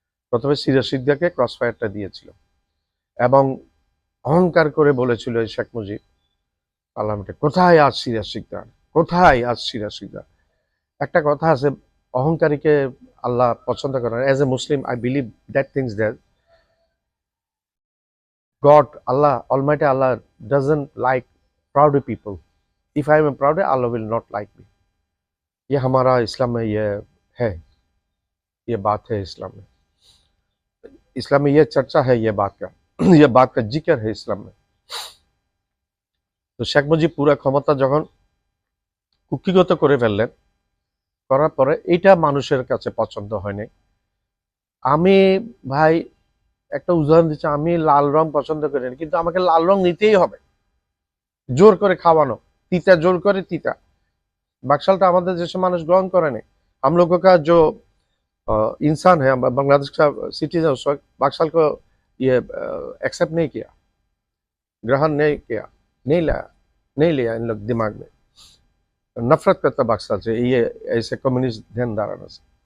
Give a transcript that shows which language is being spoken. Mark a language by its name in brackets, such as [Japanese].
[Bangla] প্রথমে সিরাজ শিকদারকে ক্রস ফায়ারটা দিয়েছিল এবং অহংকার করে বলেছিল এই শেখ মুজিব পার্লামেন্টে, কোথায় আজ সিরাজ শিকদার, কোথায় আজ সিরাজ শিকদার। একটা কথা আছে, অহংকারীকে আল্লাহ পছন্দ করেন। [English] As a Muslim I believe that things that God, Allah, Almighty Allah doesn't like proud people. If I am proud, Allah will not like me. [Hindi] ये हमारा इस्लाम में ये है, ये बात है इस्लाम में। इस्लाम में ये चर्चा है, ये बात का जिक्र है इस्लाम में। [Bangla] তো শেখ মুজিব পুরা ক্ষমতা যখন কুক্ষিগত করে ফেললেন, করার পরে এটা মানুষের কাছে পছন্দ হয়নি। আমি ভাই একটা উদাহরণ দিচ্ছি, আমি লাল রং পছন্দ করি না, কিন্তু আমাকে লাল রং নিতেই হবে, জোর করে খাওয়ানো, তিতা জোর করে তিতা। [Hindi] बाकसालटा हमारे जैसे मानुष ग्रहण करे नहीं। हम लोगों का जो इंसान है, बांग्लादेश का सिटीजन, उस वक्त बाकसाल को ये एक्सेप्ट नहीं किया, ग्रहण नहीं किया, नहीं लिया इन लोग दिमाग में, नफरत करता बाकसाल से, ये ऐसे कम्युनिस्ट ध्यानधारणा से।